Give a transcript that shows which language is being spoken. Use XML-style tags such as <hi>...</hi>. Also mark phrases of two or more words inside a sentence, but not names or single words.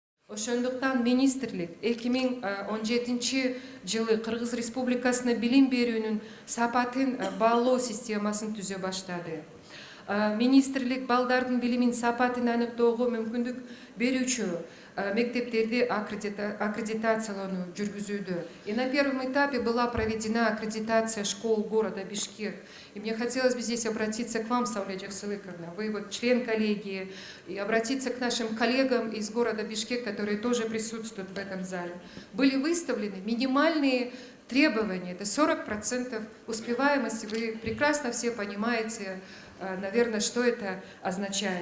<ky>Ошондуктан министрлик 2017-жылы Кыргыз Республикасына билим берүүнүн сапатын баалоо системасын түзө баштады. Министрлик балдардын билимин сапатын аныктоого мүмкүндүк берүүчү мектептерди аккредитациялоону жүргүзүүдө.</ky> <ru>И на первом этапе была проведена аккредитация школ города Бишкек. И мне хотелось бы здесь обратиться к вам, Сауле Жаксылыковна, вы вот член коллегии, и обратиться к нашим коллегам из города Бишкек, которые тоже присутствуют в этом зале. Были выставлены минимальные требования, это 40% успеваемости, вы прекрасно все понимаете, наверное, что это означает.</ru>